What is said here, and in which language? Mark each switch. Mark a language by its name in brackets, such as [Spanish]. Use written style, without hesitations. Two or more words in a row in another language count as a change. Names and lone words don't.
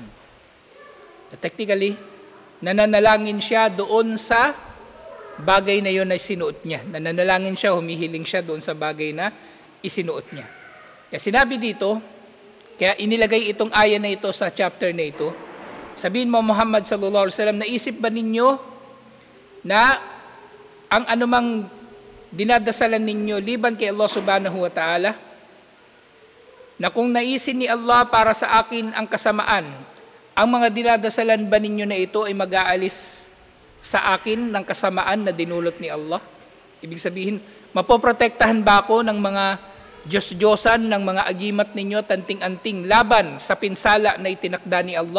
[Filipino] Technically, nananalangin siya doon sa bagay na yon na sinuot niya. Nananalangin siya, humihiling siya doon sa bagay na isinuot niya. Kaya sinabi dito, kaya inilagay itong aya na ito sa chapter na ito, sabihin mo Muhammad [Arabic] صلى الله عليه وسلم, [Filipino] naisip ba ninyo na ang anumang dinadasalan ninyo liban kay Allah [Arabic] سبحانه وتعالى, [Filipino] na kung naisin ni Allah para sa akin ang kasamaan, ang mga dinadasalan ba ninyo na ito ay mag-aalis sa akin ng kasamaan na dinulot ni Allah? Ibig sabihin, mapoprotektahan ba ako ng mga Diyos-Diyosan, ng mga agimat ninyo, tanting-anting, laban sa pinsala na itinakda ni Allah?